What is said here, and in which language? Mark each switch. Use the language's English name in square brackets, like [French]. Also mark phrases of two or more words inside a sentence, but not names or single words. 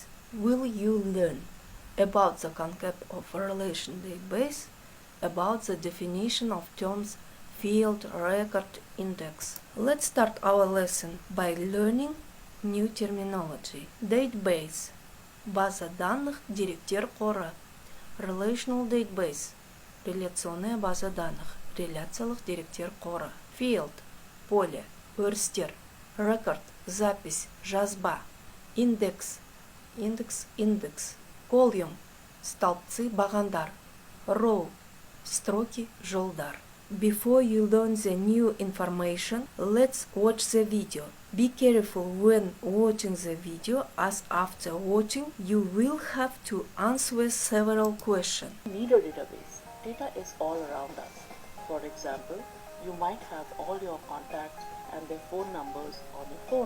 [English] Will you learn about the concept of relation database, about the definition of terms field, record, index. Let's start our lesson by learning new terminology. Database – [Russian] база данных, [Kazakh] директер қоры. [English] Relational database – [Russian] реляционная база данных, [Kazakh] реляциялық деректер қоры. Field – поле, өрістер. Record – запись, жазба. Index – индекс. Column – столбцы, бағандар. Row – строки, жолдар. [English] Before you learn the new information, let's watch the video. Be careful when watching the video, as after watching, you will have to answer several questions. Need a database. Data is all around us. For example, you might have all your contacts and their phone numbers on your phone.